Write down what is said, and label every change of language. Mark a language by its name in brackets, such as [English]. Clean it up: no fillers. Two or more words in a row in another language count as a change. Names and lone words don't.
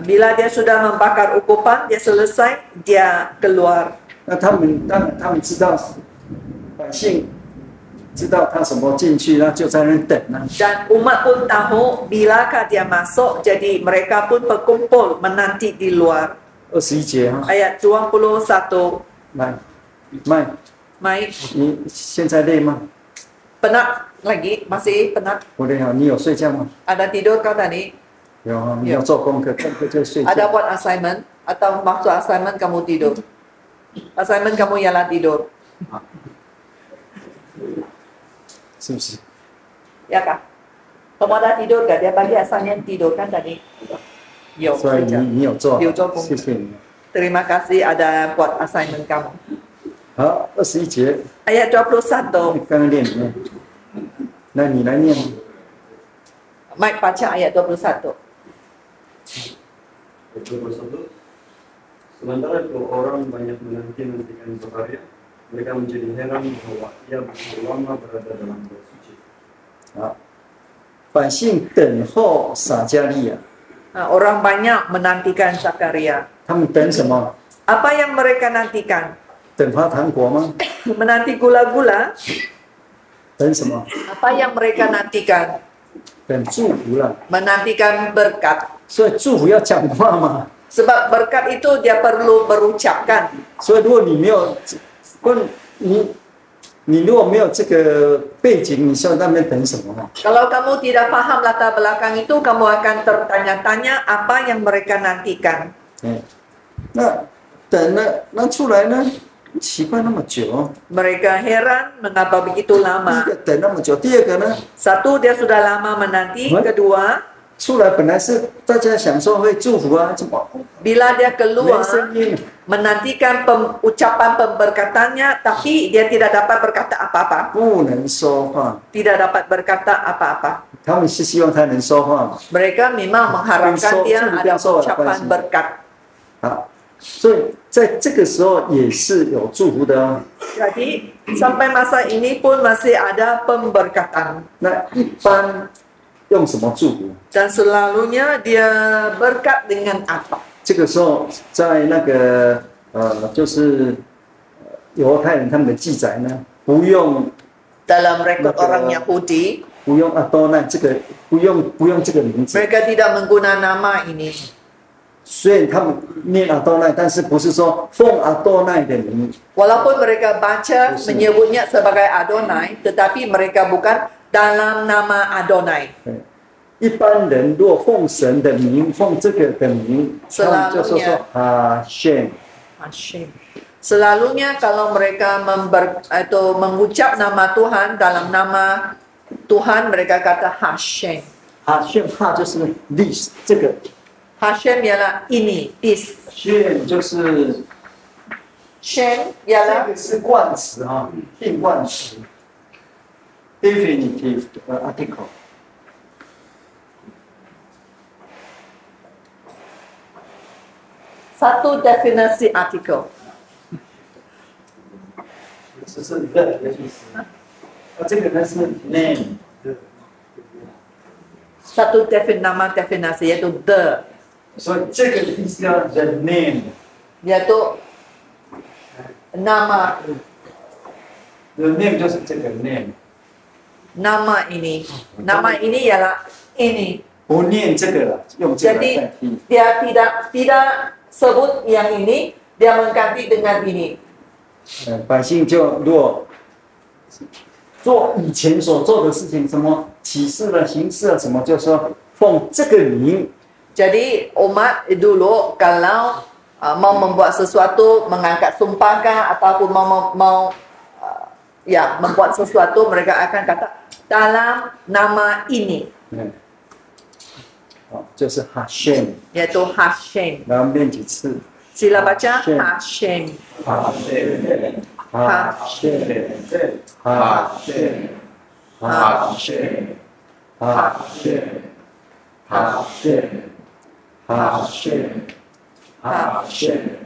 [Malay] Bila dia sudah membakar ukupan, dia selesai, dia keluar. [Chinese] 那他们当然他们知道百姓知道他什么进去，那就在那等啊。 [Malay] Dan umat pun tahu bilakah dia masuk, jadi mereka pun berkumpul menanti di luar. [Chinese] 21 节哈， [Malay] Ayat 21. [Chinese] 来，麦， [Malay] Mai, [Chinese] 你现在累吗？ [Malay] penat lagi? Masih penat? [Chinese] 不累哈，你有睡觉吗？ [Malay] Ada tidur kau tadi? [Chinese] 有哈，你要做功课，功课就睡 [Malay] Ada [Chinese] 觉。 [Malay] buat assignment? Atau maksud assignment kamu tidur? Assignment kamu ialah tidur. [Chinese] 是不是？ [Malay] Ya kah? Kamu ada tidur gak? Dia bagi assignment tidur kan tadi? Yo, [Chinese] 所以 [Malay] kerja. [Chinese] 你有做好，有做功课。谢谢你。 [Malay] Terima kasih ada buat assignment kamu. [Chinese] 好，21节， [Malay] Ayat 21. [Chinese] 刚刚念里面，那你来念。 [Malay] Mike baca ayat 21. Sementara itu orang banyak menantikan Zakaria, mereka menjadi heran bahwa ia begitu lama berada dalam bait suci. [Chinese] 好，百姓等候撒加利亚， [Malay] Orang banyak menantikan Zakaria. [Chinese] 他们等什么？ [Malay] Apa yang mereka nantikan? [Chinese] 等发糖果吗？ [Malay] Menanti gula-gula? [Chinese] 等什么？ [Malay] Apa yang mereka nantikan? [Chinese] 等祝福了。 [Malay] Menantikan berkat. [Chinese] 所以祝福要讲话嘛。 [Malay] Sebab berkat itu dia perlu berucapkan. [Chinese] 所以如果你没有，你如果没有这个背景，你在那边等什么？ [Malay] Kalau kamu tidak paham latar belakang itu, kamu akan tertanya-tanya apa yang mereka nantikan. [Chinese] 嗯，那等了，那出来呢？奇怪那么久。 [Malay] Mereka heran mengapa begitu [Chinese] 第一 [Malay] lama. [Chinese] 个等那么久，第二个呢？ [Malay] Satu, dia sudah lama menanti. Kedua, [Chinese] 出来本来是大家想说会祝福啊，怎么 [Malay] bila dia [Chinese] 没 [Malay] keluar [Chinese] 声音？ [Malay] menantikan ucapan pemberkatannya, tapi dia tidak dapat berkata apa-apa. [Chinese] 不能说话。 [Malay] Tidak dapat berkata apa-apa. [Chinese] 他们是希望他能说话嘛？ [Malay] Mereka memang mengharapkan dia ada ucapan berkat. [Chinese] 好，所以在这个时候也是有祝福的哦。 [Malay] Jadi sampai masa ini pun masih ada pemberkatan. [Chinese] 那一般用什么祝福？ [Malay] Dan selalunya dia berkat dengan apa? [Chinese] 这个时候在那个就是犹太人他们的记载呢，不用 [Malay] Dalam rekod orang Yahudi, [Chinese] 不用阿多奈这个不用这个名字， [Malay] mereka tidak menggunakan nama ini. [Chinese] 虽然他们念阿多奈，但是不是说奉阿多奈的名， [Malay] Walaupun mereka baca menyebutnya sebagai Adonai, tetapi mereka bukan dalam nama Adonai. [Chinese] 对。一般人若奉神的名，奉这个的名，他们就说哈宣。 [Malay] Hashem. Selalunya kalau mereka mengucap nama Tuhan dalam nama Tuhan, mereka kata Hashem. [Chinese] 哈宣哈就是 this 这个， [Malay] Hashem ialah ini, this. [Chinese] 宣就是 [Malay] Shem [Chinese] 这 [Malay] ialah [Chinese] 个是冠词啊，定冠词 ， [English] definitive article。 [Malay] Shem Satu definisi artikel. [Chinese] 只是 the 的意思。这个呢是 name， [Malay] Satu nama definisi yaitu the, [Chinese] 所以这个的意思叫 [English] the name， [Malay] yaitu nama [English] the name [Chinese] 就是这个 name， [Malay] nama ini. Nama ini ialah ini. [Chinese] 不念这个了，用这个来 [Malay] Jadi [Chinese] 代替。 [Malay] dia tidak sebut yang ini, dia mengganti dengan ini. [Chinese] 百姓就若做以前所做的事情，什么启示了、行事了什么，就说奉这个名。 [Malay] Jadi umat dulu kalau mau membuat sesuatu, mengangkat sumpahkah ataupun mau membuat sesuatu, mereka akan kata dalam nama ini, [Chinese] 就是 Hashem， [Malay] yaitu Hashem. [Chinese] 然后念几次 [Malay] Sila baca Hashem. Hashem. Hashem， Hashem， Hashem， Hashem， Hashem， Hashem， Hashem，